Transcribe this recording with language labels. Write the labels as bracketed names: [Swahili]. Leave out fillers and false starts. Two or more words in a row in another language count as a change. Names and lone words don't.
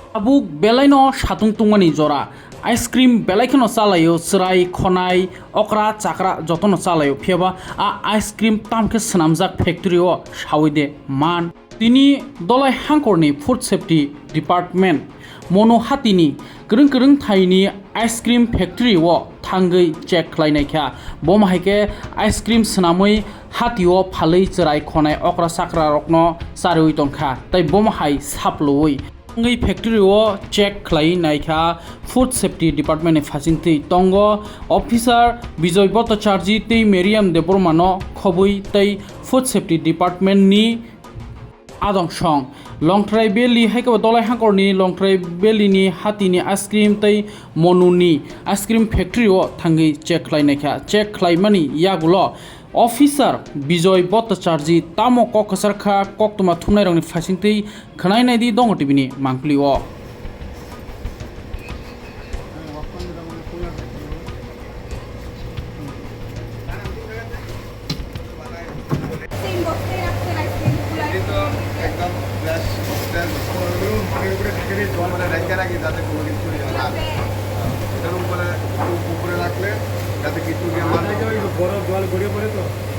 [Kok Borok] abuk belaino satung tungmani jora [English] ice cream [Kok Borok] belaikhono chalayo chrai khonai okra chakra jotono chalayo phiaba a [English] ice cream [Kok Borok] tamke swnamjak factory o sawide man tini dolai hangkorni [English] food safety department [Kok Borok] mono hatini krung thaini [English] ice cream factory [Kok Borok] o thangai check khlainaikha bomahaike [English] ice cream [Kok Borok] snamui hatio phalei chrai khonai okra chakra rokno charui tongkha tai bomahai saploi ngai factory o check khlai naikha [English] food safety department [Kok Borok] ni phasingtei tongo officer bijoy bhattacharji tei meriam debormano khobui tei [English] food safety department [Kok Borok] ni adongshong longtrai belly haikaba dolai hangkorni longtrai belly ni hatini [English] ice cream [Kok Borok] tei monuni [English] ice cream factory [Kok Borok] o thangi check khlai naikha check khlai mani yagulo officer bijoy bhattacharji tamo kokasarkha koktuma thumnai rongni phasingtei khnai nai di dongo tibini mangpli o [Bangla] একদম গ্লাস মানে রেখে রাখি যাতে কোনো কিছু এটার উপরে উপরে রাখলে যাতে কিছু বড় জল গড়িয়ে পড়ে তো